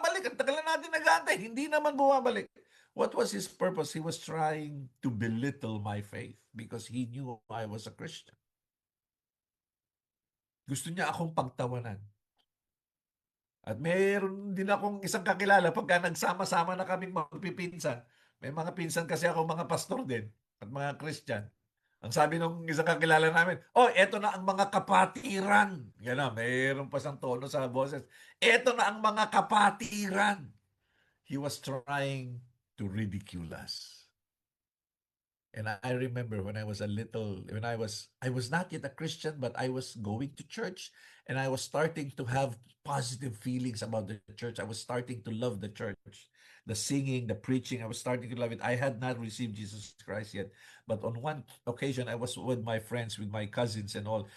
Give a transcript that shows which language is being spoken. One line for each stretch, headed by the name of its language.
Filipino: Ang tagal na natin nag-aantay, hindi naman bumabalik.
English: What was his purpose? He was trying to belittle my faith because he knew I was a Christian.
Filipino: Gusto niya akong pagtawanan. At mayroon din akong isang kakilala pagka nagsama-sama na kaming magpipinsan. May mga pinsan kasi ako mga pastor din at mga Christian. Ang sabi nung isang kakilala namin, oh, eto na ang mga kapatiran. Yan na, mayroon pa siyang tono sa boses. Eto na ang mga kapatiran.
English: He was trying to ridicule us. And I remember when I was I was not yet a Christian, but I was going to church and I was starting to have positive feelings about the church. I was starting to love the church, the singing, the preaching. I was starting to love it. I had not received Jesus Christ yet, but on one occasion, I was with my friends, with my cousins and all.